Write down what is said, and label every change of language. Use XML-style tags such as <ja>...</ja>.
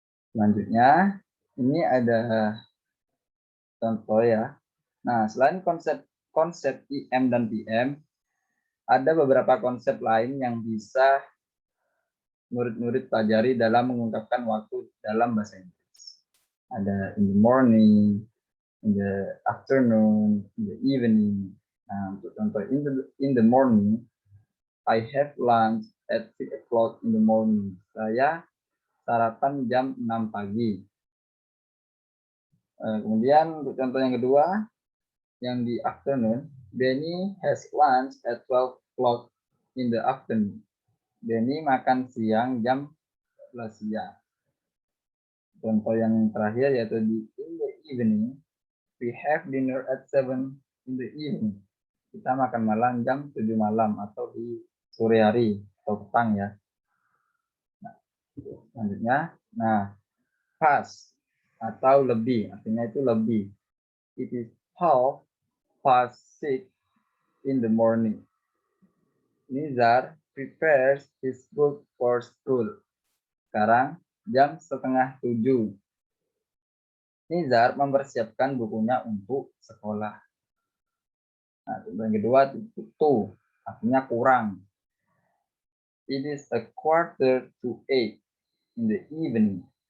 <id>Selanjutnya, ini ada contoh ya. Nah, selain konsep IM dan PM, ada beberapa konsep lain yang bisa murid-murid pelajari dalam mengungkapkan waktu dalam bahasa Inggris.</id> <en>Ada in the morning, in the afternoon, in the evening.</en> <id>Nah, untuk contoh</id> <en>in the morning, I have lunch at 6 o'clock in the morning.</en> <id>Saya sarapan jam 6 pagi. Kemudian untuk contoh yang kedua, yang di afternoon,</id> <en>Benny has lunch at 12 o'clock in the afternoon.</en> <id>Benny makan siang jam 12 siang. Contoh yang terakhir yaitu di in the evening,</id> <en>we have dinner at 7 in the evening.</en> <id>Kita makan malam jam 7 malam atau di sore hari atau petang ya. Nah, selanjutnya, past atau lebih, artinya itu lebih.</id> <en>It is 6:30 in the morning. Nizar prepares his book for school.</en> <id>Sekarang jam 6:30. Nizar mempersiapkan bukunya untuk sekolah. Nah, yang kedua itu artinya kurang.</id> <en>It is 7:45 in the evening.</en>